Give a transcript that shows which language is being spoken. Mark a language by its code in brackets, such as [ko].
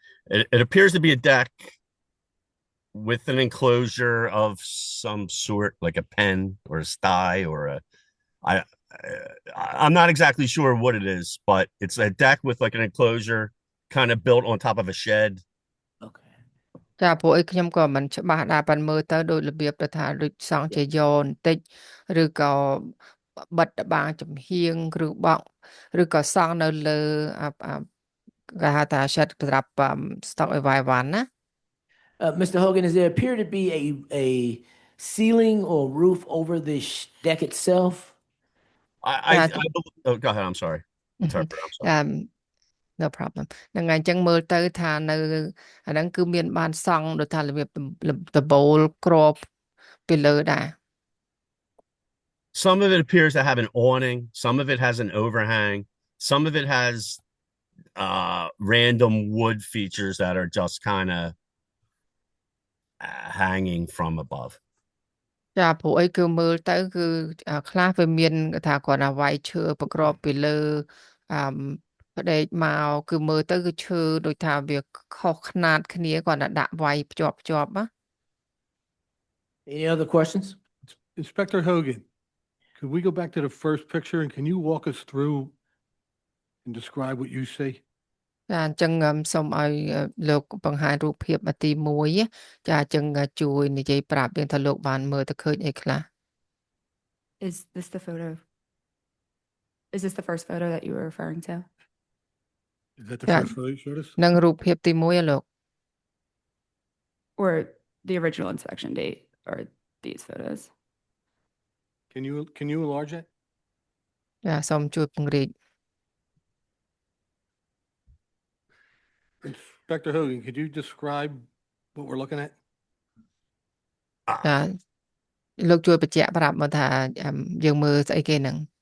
[en] It appears to be a deck with an enclosure of some sort, like a pen or a sty or I'm not exactly sure what it is, but it's a deck with like an enclosure kind of built on top of a shed. [km] ចាព្រោះអីខ្ញុំក៏មិនច្បាស់ដែរប៉ុន្តែមើលទៅដូចរបៀបទៅថាដូចសង់ជាយ៉នបន្តិចឬក៏បិទតបាងចំហៀងឬបោកឬក៏សង់នៅលើគេហៅថា shed សម្រាប់ stock អីវ៉ៃវ៉ាន់ណា [en] Mr. Hogan, does there appear to be a ceiling or roof over the deck itself? Oh, go ahead. I'm sorry. Interpreter, I'm sorry. No problem [km] ហ្នឹងហើយអញ្ចឹងមើលទៅថានៅអាហ្នឹងគឺមានបានសង់ដូចថារបៀបដបូលក្របពីលើដែរ [en] Some of it appears to have an awning, some of it has an overhang, some of it has random wood features that are just kind of hanging from above. [km] ចាព្រោះអីគឺមើលទៅគឺខ្លះវាមានថាគាត់ថាវាយឈើប្រក្របពីលើអឺផ្ដេកមកគឺមើលទៅគឺឈើដូចថាវាខុសខ្នាតគ្នាគាត់ថាដាក់វាយភ្ជាប់ណា [en] Any other questions? Inspector Hogan, could we go back to the first picture and can you walk us through and describe what you see? [km] ចាអញ្ចឹងសូមឲ្យលោកបង្ហាញរូបភាពទី1ចាអញ្ចឹងជួយនិយាយប្រាប់យើងថាលោកបានមើលទៅឃើញអីខ្លះ [en] Is this the photo? Is this the first photo that you were referring to? Is that the Yeah. first photo you showed us? [km] នឹងរូបភាពទី1លោក [en] Or the original inspection date or these photos? Can you enlarge that? [km] ចាសូមជួយពង្រីក [en] Inspector Hogan, could you describe what we're looking at? [km] ចាលោកជួយបញ្ជាក់ប្រាប់មកថាយើងមើលស្អីគេហ្នឹង